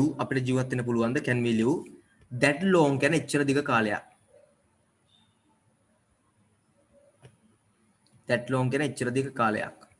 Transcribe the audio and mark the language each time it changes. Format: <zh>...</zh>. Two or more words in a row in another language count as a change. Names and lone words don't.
<si>අපිට ජීවත් වෙන්න පුළුවන්ද</si> <en>can we live that long</en> <si>කියන්නේ එච්චර දිග කාලයක්</si> <en>that long</en> <si>කියන්නේ එච්චර දිග කාලයක්</si>